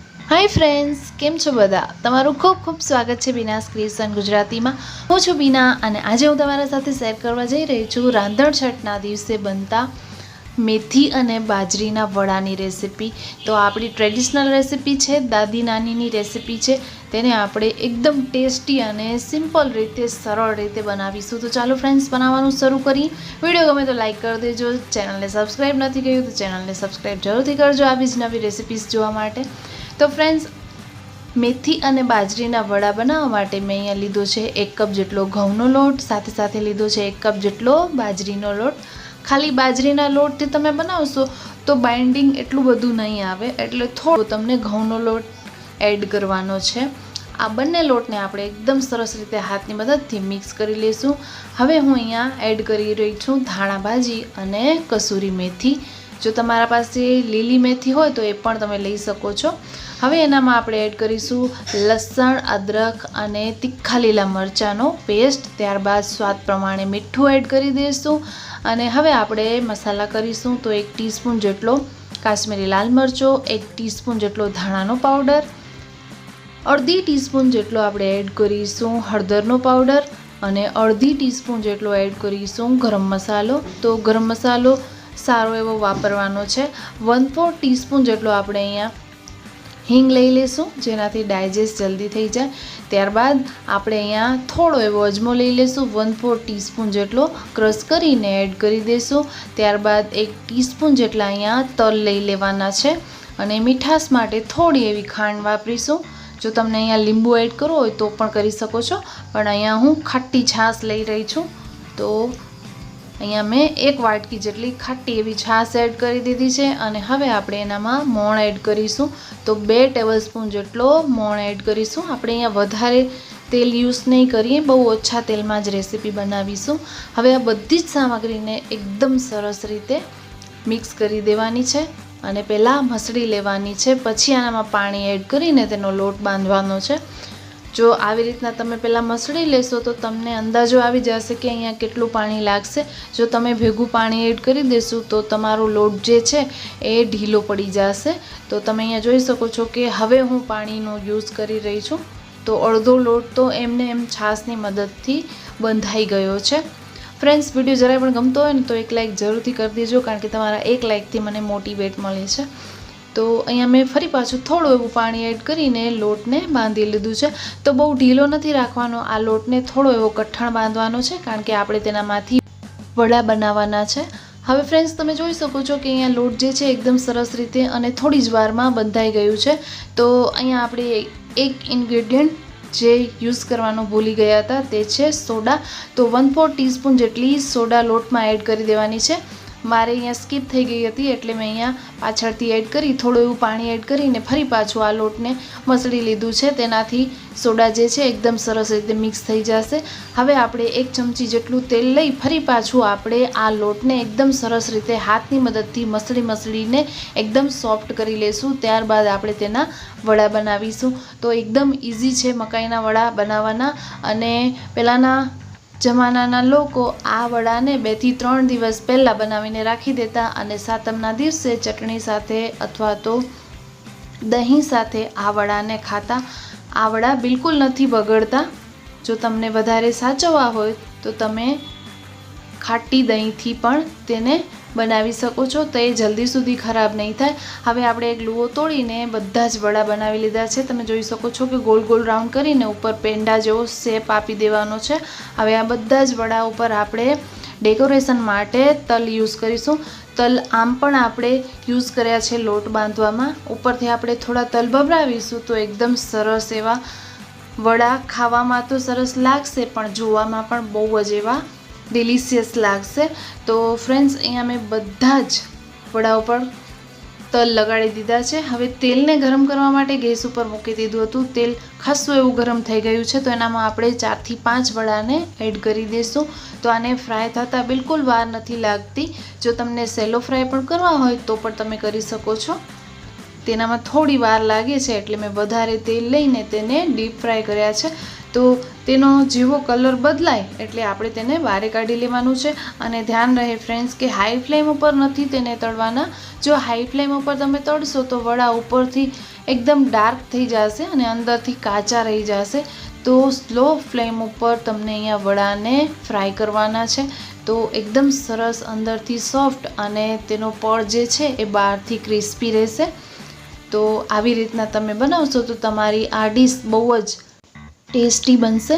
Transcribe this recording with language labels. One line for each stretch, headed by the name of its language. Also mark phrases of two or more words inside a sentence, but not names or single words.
English: hi friends,
Gujarati: કેમ છો બધા? તમારું ખૂબ ખૂબ સ્વાગત હૈ બીના screationgujarati મેં। હું છું બીના અને આજે હું તમારા સાથે શેર કરવા જઈ રહી છું રાંધણ છઠના દિવસે બનતા મેથી અને બાજરીના વડાની રેસિપી। તો આપણી
English: traditional recipe
Gujarati: હૈ, દાદી નાનીની રેસિપી હૈ, તેને આપણે એકદમ ટેસ્ટી અને સિંપલ રીતે સરળ રીતે બનાવીશું। તો ચાલો ફ્રેન્ડ્સ બનાવવાનું શરૂ કરીએ। વિડિયો ગમે તો લાઇક કર દેજો, ચેનલ ને સબ્સ્ક્રાઇબ નહીં કર્યું તો ચેનલ ને સબ્સ્ક્રાઇબ જરૂરથી કરજો આવી જ નવી રેસિપીઝ જોવા માટે। તો ફ્રેન્ડ્સ મેથી અને બાજરીના વડા બનાવવા માટે મેં અહીંયા લીધો છે 1 કપ જેટલો ઘઉંનો લોટ, સાથે સાથે લીધો છે 1 કપ જેટલો બાજરીનો લોટ। ખાલી બાજરીના લોટથી તમે બનાવશો તો બાઇન્ડિંગ એટલું બધું નહીં આવે, એટલે થોડો તમને ઘઉંનો લોટ એડ કરવાનો છે। આ બંને લોટને આપણે એકદમ સરસ રીતે હાથની મદદથી મિક્સ કરી લેશું। હવે હું અહીંયા એડ કરી રહી છું ધાણા ભાજી અને કસૂરી મેથી। જો તમારા પાસે લીલી મેથી હોય તો એ પણ તમે લઈ શકો છો। હવે એનામાં આપણે એડ કરીશું લસણ, આદુ અને તીખા લીલા મરચાનો પેસ્ટ। ત્યારબાદ સ્વાદ પ્રમાણે મીઠું એડ કરી દઈશું અને હવે આપણે મસાલા કરીશું। તો 1 ટીસ્પૂન જેટલો કાશ્મીરી લાલ મરચો, 1 ટીસ્પૂન જેટલો ધાણાનો પાઉડર, અડધી ટીસ્પૂન જેટલો આપણે એડ કરીશું હળદરનો પાઉડર અને અડધી ટીસ્પૂન જેટલો એડ કરીશું ગરમ મસાલો। તો ગરમ મસાલો સારો એવો વાપરવાનો છે। 1/4 ટીસ્પૂન જેટલો આપણે અહીંયા હીંગ લઈ લેશું, જેનાથી ડાયજેસ્ટ જલ્દી થઈ જાય। ત્યારબાદ આપણે અહીંયા થોડો એવો અજમો લઈ લેશું, 1/4 ટીસ્પૂન જેટલો ક્રશ કરીને એડ કરી દેશું। ત્યારબાદ 1 ટીસ્પૂન જેટલા અહીંયા તલ લઈ લેવાના છે અને મીઠાસ માટે થોડી એવી ખાંડ વાપરીશું। જો તમને અહીંયા લીંબુ એડ કરવો હોય તો પણ કરી શકો છો, પણ અહીંયા હું ખાટી છાશ લઈ રહી છું। તો અહીંયા મેં 1 વાટકી જેટલી ખાટી એવી છાશ એડ કરી દીધી છે અને હવે આપણે એનામાં મોણ એડ કરીશું। તો 2 ટેબલસ્પૂન જેટલો મોણ એડ કરીશું। આપણે અહીંયા વધારે તેલ યૂઝ નહીં કરીએ, બહુ ઓછા તેલમાં જ રેસિપી બનાવીશું। હવે આ બધી જ સામગ્રીને એકદમ સરસ રીતે મિક્સ કરી દેવાની છે અને પહેલા મસળી લેવાની છે, પછી આનામાં પાણી એડ કરીને તેનો લોટ બાંધવાનો છે। जो આવી રીતના તમે પહેલાં મસળી લેશો તો તમને અંદાજો આવી જશે કે અહીંયા કેટલું પાણી લાગશે। જો તમે ભેગું પાણી એડ કરી દેશો તો તમારો લોટ જે છે એ ઢીલો પડી જશે। તો તમે અહીંયા જોઈ શકો છો કે હવે હું પાણીનો યુઝ કરી રહી છું। તો અડધો લોટ તો એમને એમ છાશની મદદથી બંધાઈ ગયો છે। ફ્રેન્ડ્સ, વિડીયો જરાય પણ ગમતો હોય ને તો એક લાઇક જરૂરથી કરી દેજો, કારણ કે તમારા એક લાઇકથી મને મોટિવેટ મળે છે। તો અહીંયા મેં ફરી પાછું થોડું એવું પાણી એડ કરીને લોટને બાંધી લીધું છે। તો બહુ ઢીલો નથી રાખવાનો, આ લોટને થોડો એવો કઠણ બાંધવાનો છે, કારણ કે આપણે તેનામાંથી વડા બનાવવાના છે। હવે ફ્રેન્ડ્સ તમે જોઈ શકો છો કે અહીંયા લોટ જે છે એકદમ સરસ રીતે અને થોડી જ વારમાં બંધાઈ ગયું છે। તો અહીંયા આપણે એક ઇન્ગ્રેડિયન્ટ જે યૂઝ કરવાનો ભૂલી ગયા હતા તે છે સોડા। તો 1/4 ટીસ્પૂન જેટલી સોડા લોટમાં એડ કરી દેવાની છે। મારે અહીંયા સ્કીપ થઈ ગઈ હતી એટલે મેં અહીંયા પાછળથી એડ કરી થોડું એવું પાણી એડ કરીને ફરી પાછું આ લોટને મસળી લીધું છે। તેનાથી સોડા જે છે એકદમ સરસ રીતે મિક્સ થઈ જશે। હવે આપણે 1 ચમચી જેટલું તેલ લઈ ફરી પાછું આપણે આ લોટને એકદમ સરસ રીતે હાથની મદદથી મસળીને એકદમ સૉફ્ટ કરી લેશું। ત્યારબાદ આપણે તેના વડા બનાવીશું। તો એકદમ ઇઝી છે મકાઈના વડા બનાવવાના અને પેલાના જમાનાના લોકો આ વડાને 2 થી 3 દિવસ પહેલા બનાવીને રાખી દેતા અને સાતમના દિવસે ચટણી સાથે અથવા તો દહીં સાથે આ વડાને ખાતા। આ વડા બિલકુલ નહીં બગડતા। જો તમને વધારે સાચવવા હોય તો તમે ખાટી દહીંથી પણ તેને બનાવી શકો છો, તો યે જલ્દી સુધી ખરાબ નહીં થાય। હવે આપણે એક લૂવો તોડીને બધા જ વડા બનાવી લીધા છે। તમે જોઈ શકો છો કે ગોળ ગોળ રાઉન્ડ કરીને ઉપર પેંડા જેવો શેપ આપી દેવાનો છે। હવે આ બધા જ વડા ઉપર આપણે ડેકોરેશન માટે તલ યૂઝ કરીશું। તલ આમ પણ આપણે યૂઝ કર્યા છે લોટ બાંધવામાં। ઉપરથી આપણે થોડા તલ ભભરાવીશું તો એકદમ સરસ એવા વડા ખાવામાં તો સરસ લાગશે, પણ જોવામાં પણ બહુ જ એવા ડિલિશિયસ લાગશે। તો ફ્રેન્ડ્સ, અહીંયા મેં બધા જ વડા પર તલ લગાડી દીધા છે। હવે તેલને ગરમ કરવા માટે ગેસ પર મૂકી દીધું હતું। તેલ ખાસ્સું એવું ગરમ થઈ ગયું છે। તો એનામાં આપણે 4 થી 5 વડાને એડ કરી દેશું। તો આને ફ્રાય થતા બિલકુલ વાર નથી લાગતી। જો તમને
English: shallow fry
Gujarati: પણ કરવા હોય તો પણ તમે કરી શકો છો। તેનામાં થોડી વાર લાગે છે એટલે મેં વધારે તેલ લઈને તેને
English: deep fry
Gujarati: કર્યા છે। તો તેનો જેવો કલર બદલાય એટલે આપણે તેને બહાર કાઢી લેવાનું છે। અને ધ્યાન રહે ફ્રેન્ડ્સ કે
English: high flame
Gujarati: પર નથી તેને તળવાના। જો
English: high flame
Gujarati: પર તમે તળશો તો વડા ઉપરથી એકદમ ડાર્ક થઈ જશે અને અંદરથી કાચા રહી જશે. તો
English: slow flame
Gujarati: ઉપર તમને અહીંયા વડાને ફ્રાય કરવાના છે. તો એકદમ સરસ અંદરથી સોફ્ટ અને તેનો પડ જે છે એ બહારથી ક્રિસ્પી રહેશે. તો આવી રીતના તમે બનાવશો તો તમારી આ ડીશ બહુ જ ટેસ્ટી બનશે.